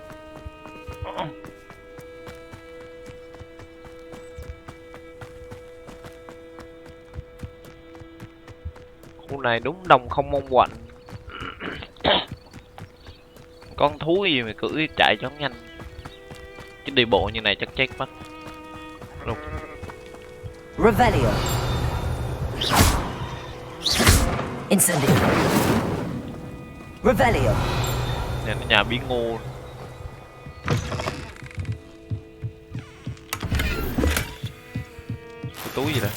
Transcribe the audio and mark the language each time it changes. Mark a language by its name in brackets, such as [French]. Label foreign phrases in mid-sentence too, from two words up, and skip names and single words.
[Vietnamese] Khu này đúng đồng không mong quạnh. Con thú gì mà cưỡi chạy cho nhanh. Chứ đi bộ như này chắc chết mất. Đúng. Revelio. Incendio. Revelio. Nhà nó nhà biến ngu. Cái túi gì đây?